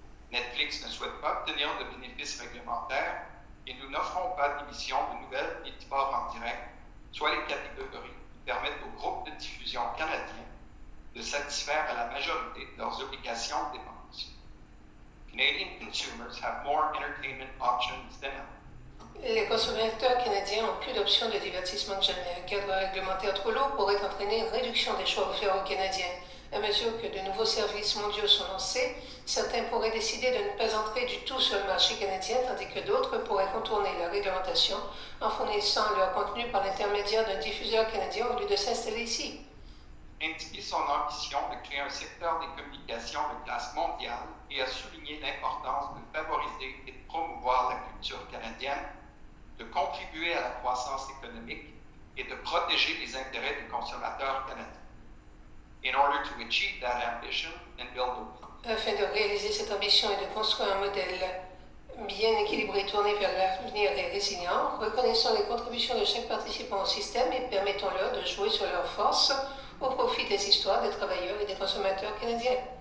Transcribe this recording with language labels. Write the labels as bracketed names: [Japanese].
[French] Netflix ne souhaite pas obtenir de bénéfices réglementaires et nous n'offrons pas d'émissions de nouvelles et de sports en direct, soit les catégories qui permettent aux groupes de diffusion canadiens de satisfaire à la majorité de leurs obligations de dépenses. [English] Canadian consumers have more entertainment options than ever. [French] Les consommateurs canadiens ont plus d'options de divertissement que jamais. Un cadre réglementaire trop lourd pourrait entraîner une réduction des choix offerts aux Canadiens. À mesure que de nouveaux services mondiaux sont lancés, certains pourraient décider de ne pas entrer du tout sur le marché canadien, tandis que d'autres pourraient contourner la réglementation en fournissant leur contenu par l'intermédiaire d'un diffuseur canadien au lieu de s'installer ici. Indiquer son ambition de créer un secteur des communications de classe mondiale et a souligné l'importance de favoriser et de promouvoir la culture canadienne, de contribuer à la croissance économique et de protéger les intérêts des consommateurs canadiens. [English] In order to achieve that ambition and build a... [French] Afin de réaliser cette ambition et de construire un modèle bien équilibré tourné vers l'avenir et résilient, reconnaissons les contributions de chaque participant au système et permettons-leur de jouer sur leurs forces au profit des histoires des travailleurs et des consommateurs canadiens.